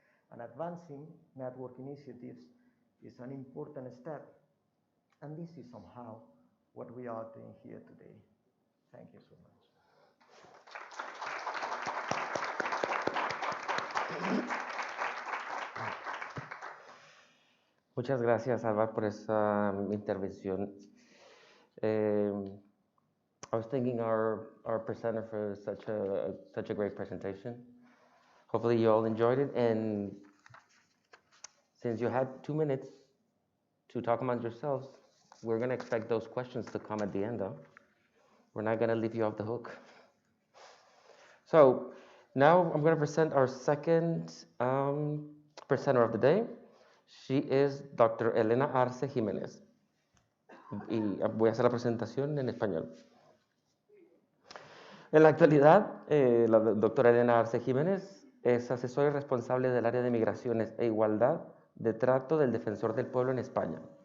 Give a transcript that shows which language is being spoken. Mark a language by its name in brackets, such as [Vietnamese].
[English] And advancing network initiatives is an important step, and this is somehow what we are doing here today. Thank you so much. [Spanish] Muchas gracias, Alvar, por esa intervención. [English] I was thanking our presenter for such a great presentation. Hopefully you all enjoyed it, and since you had 2 minutes to talk among yourselves, we're going to expect those questions to come at the end, though. We're not going to leave you off the hook. So now I'm going to present our second presenter of the day. She is Dr. Elena Jimenez. [Spanish] Y voy a hacer la presentación en español. En la actualidad, la doctora Elena Jimenez es asesora y responsable del área de Migraciones e Igualdad de Trato del Defensor del Pueblo en España.